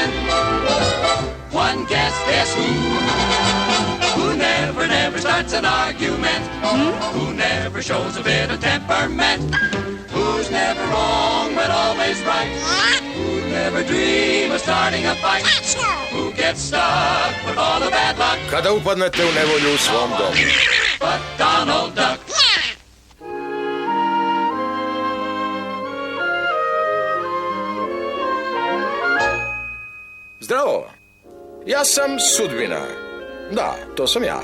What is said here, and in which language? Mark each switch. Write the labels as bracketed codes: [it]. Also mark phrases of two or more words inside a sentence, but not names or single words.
[en] One guess who never starts an argument, who never shows a bit of temperament, who's never wrong but always right, who never dream of starting a fight, who gets stuck with all the bad luck. [sr] Kada upadnete u nevolju u svom domu. [en] But Donald Duck. [sr] Zdravo, ja sam Sudbina. Da, to sam ja.